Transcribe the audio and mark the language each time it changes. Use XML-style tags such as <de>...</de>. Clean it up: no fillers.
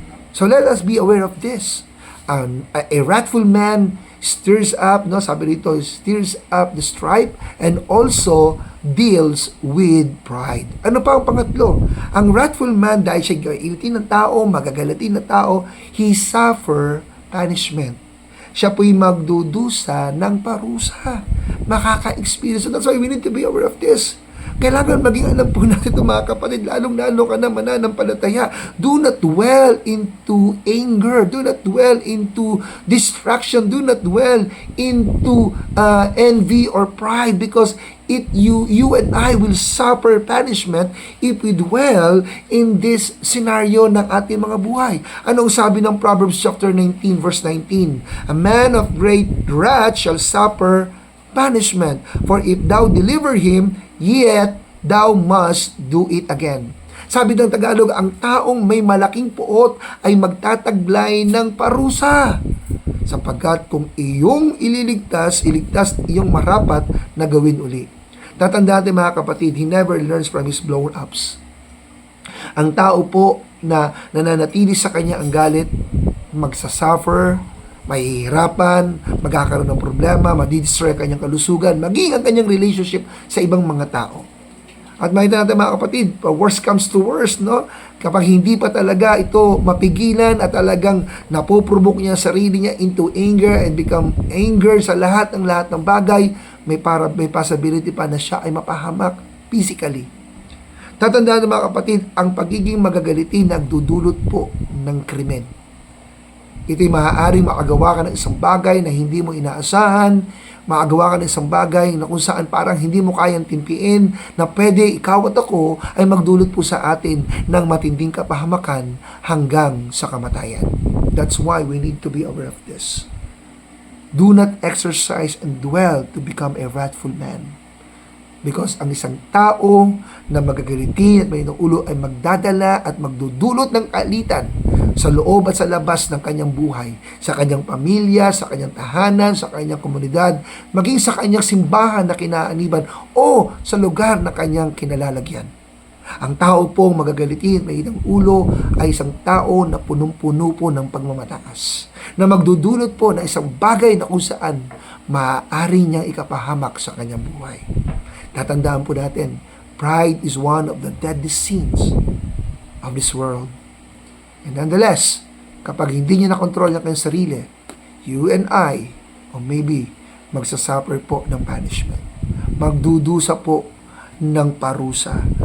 <en>So let us be aware of this. A wrathful man stirs up,</en> <tl>no, sabi rito,</tl> <en>stirs up the strife and also deals with pride.</en> <tl>Ano pa ang pangatlo? Ang wrathful man, dahil siya gailitin ng tao, magagalatin ng tao,</tl> <en>he suffer punishment.</en> <tl>Siya po'y magdudusa ng parusa. Makaka-experience.</tl> <en>So that's why we need to be aware of this.</en> <tl>Kailangan maging alam po natin ito, mga kapatid, lalong-lalo ka na mananampalataya.</tl> <en>Do not dwell into anger. Do not dwell into distraction. Do not dwell into envy or pride, because you and I will suffer punishment if we dwell in this scenario</en> <tl>ng ating mga buhay. Anong sabi ng</tl> <en>Proverbs chapter 19 verse 19? A man of great wrath shall suffer punishment, for if thou deliver him, yet thou must do it again.</en> <tl>Sabi ng Tagalog, ang taong may malaking puot ay magtataglay ng parusa. Sapagkat kung iyong iligtas iyong marapat na gawin uli. Tatandaan natin, mga kapatid,</tl> <en>he never learns from his blow-ups.</en> <tl>Ang tao po na nananatili sa kanya ang galit, magsasuffer, mahihirapan, magkakaroon ng problema, madidestroy ang kanyang kalusugan, maging ang kanyang relationship sa ibang mga tao. At makita natin, mga kapatid,</tl> <en>worst comes to worst,</en> <tl>no? Kapag hindi pa talaga ito mapigilan at talagang napoprovoke niya sarili niya</tl> <en>into anger and become anger</en> <tl>sa lahat ng bagay, may possibility pa na siya ay mapahamak physically. Tatandaan ng mga kapatid, ang pagiging magagalitin nagdudulot po ng krimen. Ito'y maaaring makagawa ka ng isang bagay na hindi mo inaasahan, makagawa ka ng isang bagay na kung saan parang hindi mo kayang timpiin, na pwede ikaw at ako ay magdulot po sa atin ng matinding kapahamakan hanggang sa kamatayan.</tl> <en>That's why we need to be aware of this. Do not exercise and dwell to become a wrathful man.</en> <tl>Because ang isang tao na magagalitin at may ulo ay magdadala at magdudulot ng kaalitan sa loob at sa labas ng kanyang buhay, sa kanyang pamilya, sa kanyang tahanan, sa kanyang komunidad, maging sa kanyang simbahan na kinaaniban o sa lugar na kanyang kinalalagyan. Ang tao pong magagalitin, may ilang ulo, ay isang tao na punong-puno po ng pagmamataas, na magdudulot po ng isang bagay na kung saan maaari niyang ikapahamak sa kanyang buhay. Tatandaan po natin,</tl> <en>pride is one of the deadliest sins of this world. And nonetheless,</en> <tl>kapag hindi niya nakontrol ang kanyang sarili,</tl> <en>you and I, or maybe,</en> <tl>magsasuffer po ng punishment. Magdudusa po ng parusa.</tl>